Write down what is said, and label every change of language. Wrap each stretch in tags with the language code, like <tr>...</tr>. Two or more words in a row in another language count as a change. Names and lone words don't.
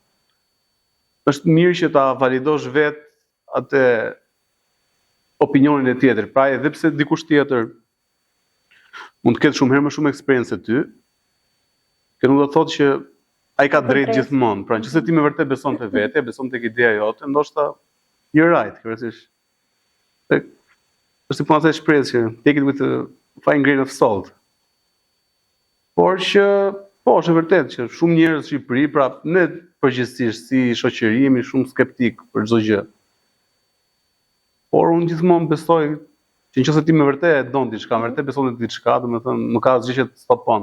<sq>Është mirë që ta validosh vetë atë opinionin e tjetër. Pra, edhe pse dikush tjetër mund të ketë shumë herë më shumë eksperiencë se ty, që nuk do të thotë që ai ka drejt gjithmonë. Pra, nëse ti me vërtet beson te vetja, beson tek ideja jote, ndoshta</sq> <en>you're right,</en> <sq>kryesisht. Është si puna e shpresë,</sq> <en>take it with a fine grain of salt.</en> <sq>Por që, po, është vërtet që shumë njerëz në Shqipëri, pra ne përgjithsisht si shoqëri jemi shumë skeptik për çdo gjë. Por unë gjithmonë besoj që nëse ti me vërtet e don diçka, me vërtet beson te diçka, domethënë nuk ka asgjë që të stopon.</sq>